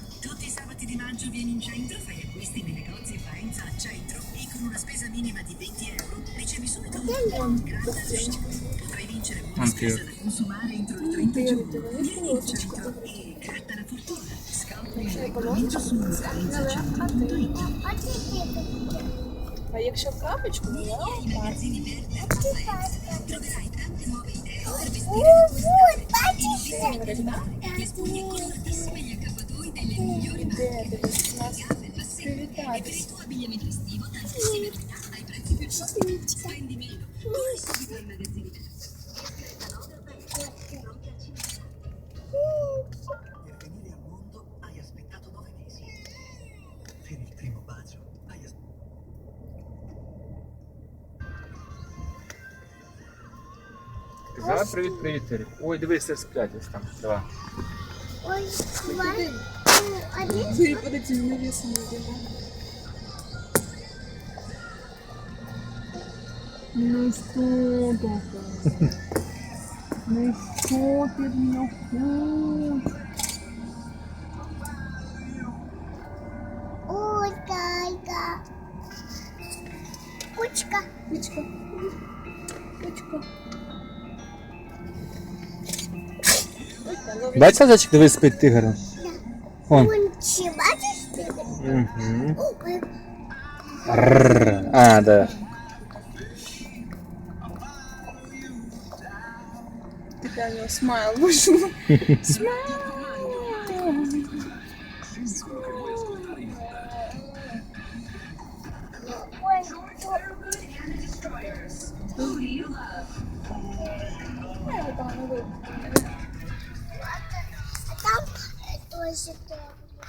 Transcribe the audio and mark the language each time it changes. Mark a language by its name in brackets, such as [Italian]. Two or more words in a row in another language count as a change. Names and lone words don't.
[Italian] Tutti i sabati di maggio vieni in centro, fai acquisti nei negozi Faenza Centro e con una spesa minima di 20 euro ricevi subito un coupon Gratta lo Shopping. Potrai vincere buona spesa da consumare entro il 30 giugno. Vieni in centro e gratta la fortuna. Scopri il regolamento su faenzacentro.it. [Ukrainian] А якщо крапочку, то [Italian] I magazzini Verde troverai tante nuove idee per vestire le spugne coloratissime gli accappatoi delle migliori marche, gambe, bassette e per il tuo abbigliamento estivo tantissime novità ai prezzi più giusti. Spendi meno, corri subito ai magazzini Verde. Per venire al mondo hai aspettato 9 mesi. Per il primo bacio hai aspettato. [Ukrainian] Сказала привіт, привіт, Терек. Ой, дивись, сплять ось там. Два. Ой, давай. [Russian] ты под этим навесом надела. Ну что такое? Ну что ты от меня хочешь? Ой, Кайка. Кучка. Кучка. Кучка. [Ukrainian] Бачиш, зайчик, дивись, спить тигр. [Russian] Вон. [Ukrainian] Кунчи, бачиш ти? Угу. Ой, А, [Russian] да. Такая у него смайл вышел. Смайл. ой, а там тоже